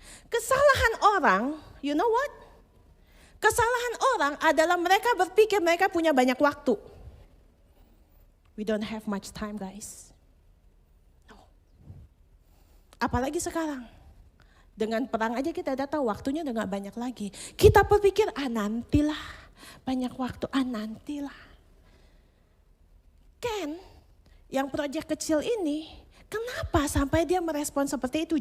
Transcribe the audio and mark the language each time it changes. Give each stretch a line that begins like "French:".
Indonesian: Kesalahan orang,
English: you know what?
Indonesian: Kesalahan orang adalah mereka berpikir mereka punya banyak waktu.
English: We don't have much time, guys.
Indonesian: No. Apalagi sekarang. Dengan perang aja kita udah tahu waktunya udah gak banyak lagi. Kita berpikir, nantilah. Banyak waktu, nantilah. Ken, yang proyek kecil ini, kenapa sampai dia merespon seperti itu?